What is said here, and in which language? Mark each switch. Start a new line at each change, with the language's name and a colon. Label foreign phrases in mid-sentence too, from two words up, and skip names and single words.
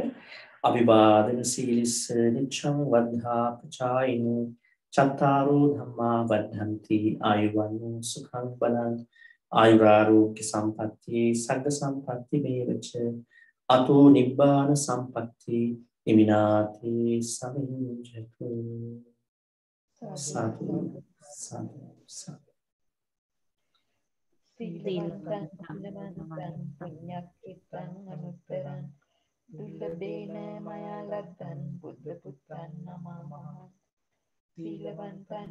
Pali: අභිවාදන සීලිස්ස නිච්ඡං වද්ධා පචායිනු චත්තාරෝ ධම්මා වද්ධන්ති ආයුවන්නෝ සුඛං බලං ආයුරාෝග්‍ය සම්පත්ති සග්ග සම්පත්ති මේවච අතෝ නිබ්බාන සම්පත්ති ඉමිනාති සමිඤ්ඤතු. සාදු සාදු සාදු. සීලවන්තං සීලවන්තං පුඤ්ඤක්ඛිතං අනුත්තරං දුර්ලභේන මයා ලද්දං බුද්ධ පුත්තං නමමහ සීලවන්තං